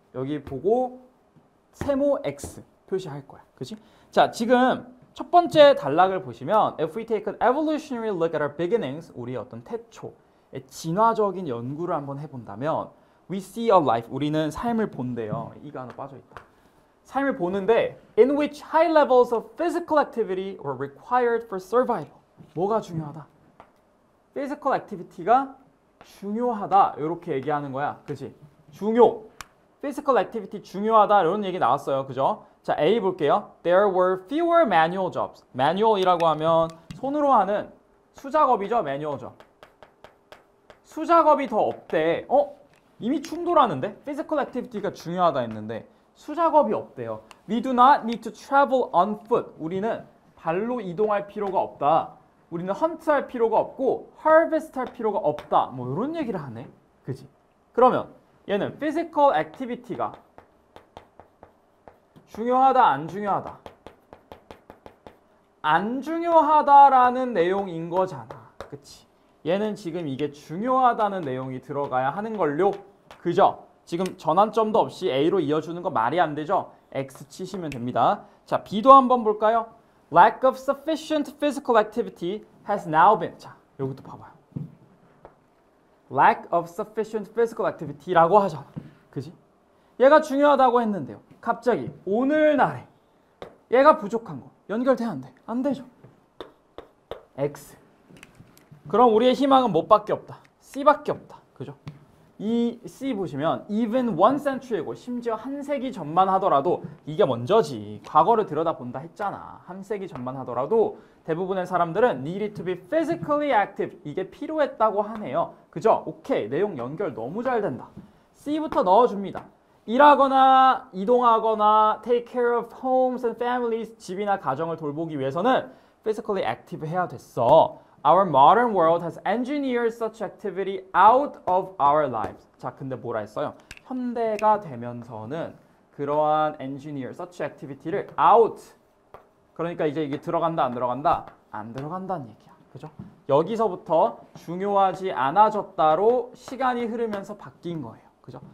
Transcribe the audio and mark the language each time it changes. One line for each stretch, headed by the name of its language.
Korean: 여기 보고 세모 X 표시할 거야, 그지? 자, 지금 첫 번째 단락을 보시면
English: If we take an evolutionary look at our beginnings,
Korean: 우리의 어떤 태초의 진화적인 연구를 한번 해본다면
English: We see a life,
Korean: 우리는 삶을 본대요. 이가 하나 빠져있다. 삶을 보는데
English: In which high levels of physical activity were required for survival.
Korean: 뭐가 중요하다? physical activity가 중요하다 이렇게 얘기하는 거야. 그치? 중요. physical activity 중요하다 이런 얘기 나왔어요. 그죠? 자, A 볼게요.
English: There were fewer manual jobs.
Korean: manual이라고 하면 손으로 하는 수작업이죠. manual job. 수작업이 더 없대. 이미 충돌하는데? physical activity가 중요하다 했는데 수작업이 없대요.
English: We do not need to travel on foot.
Korean: 우리는 발로 이동할 필요가 없다. 우리는 헌트할 필요가 없고 harvest할 필요가 없다. 뭐 이런 얘기를 하네. 그지? 그러면 얘는 physical activity가 중요하다, 안 중요하다? 안 중요하다라는 내용인 거잖아. 그치? 얘는 지금 이게 중요하다는 내용이 들어가야 하는 걸요. 그죠? 지금 전환점도 없이 A로 이어주는 거 말이 안 되죠? X 치시면 됩니다. 자, B도 한번 볼까요?
English: Lack of sufficient physical activity has now been.
Korean: 자, 여기도 봐봐요.
English: Lack of sufficient physical activity라고 하잖아.
Korean: 그지? 얘가 중요하다고 했는데요. 갑자기 오늘날에 얘가 부족한 거 연결돼 안 돼? 안 되죠. X. 그럼 우리의 희망은 뭐밖에 없다? C밖에 없다. 그죠? 이 C 보시면
English: even one century
Korean: 고 심지어 한 세기 전만 하더라도 이게 먼저지. 과거를 들여다본다 했잖아. 한 세기 전만 하더라도 대부분의 사람들은
English: needed to be physically active.
Korean: 이게 필요했다고 하네요. 그죠? 오케이. 내용 연결 너무 잘 된다. C부터 넣어줍니다. 일하거나 이동하거나
English: take care of homes and families.
Korean: 집이나 가정을 돌보기 위해서는 physically active 해야 됐어.
English: Our modern world has engineered such activity out of our lives.
Korean: 자, 근데 뭐라 했어요? 현대가 되면서는 그러한 engineer,
English: such activity
Korean: 를 out. 그러니까 이제 이게 들어간다, 안 들어간다? 안 들어간다는 얘기야. 그죠? 여기서부터 중요하지 않아졌다로 시간이 흐르면서 바뀐 거예요. 그죠?